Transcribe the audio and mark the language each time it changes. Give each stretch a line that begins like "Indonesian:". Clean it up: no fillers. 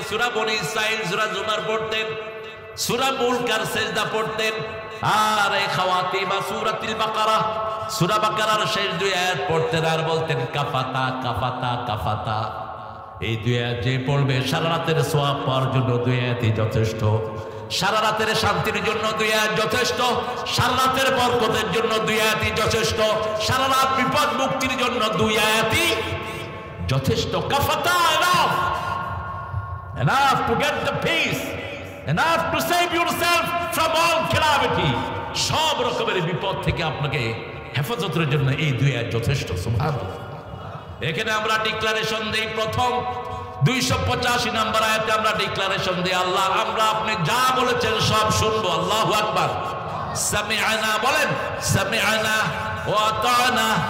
Bangla: সূরা বনী ইসরাঈল, সূরা জুমার পড়তেন, সূরা মুলকার সিজদা পড়তেন, আর এই খাওয়াতিমা সূরাতুল বাকারা, সূরা বাকারার শেষ 2 আয়াত পড়তেন আর বলতেন
Arabic: কাফাতা কাফাতা কাফাতা।
Bangla: এই 2 আয়াত যে পড়বে সারা রাতের সওয়াব পাওয়ার জন্য 2 আয়াতই যথেষ্ট। সারা রাতের শান্তির জন্য 2 আয়াত যথেষ্ট। সারা রাতের বরকতের জন্য 2 আয়াতই যথেষ্ট। সারা রাত বিপদ মুক্তির জন্য 2 আয়াতই যথেষ্ট।
English: কাফাতা, enough to get the peace, enough to save yourself from all calamity।
Bangla: সব রকমের বিপদ থেকে আপনাকে হেফাজতের জন্য এই 2 আয়াত যথেষ্ট। সুবহানাল্লাহ। এখানে আমরা ডিক্লারেশন দেই, প্রথম 285 নম্বর আয়াতে আমরা ডিক্লারেশন দেই আল্লাহ আমরা আপনি যা বলেছেন সব শুনবো। আল্লাহু আকবার। সামিআনা বলেন,
Arabic: সামিআনা ওয়া আতানা।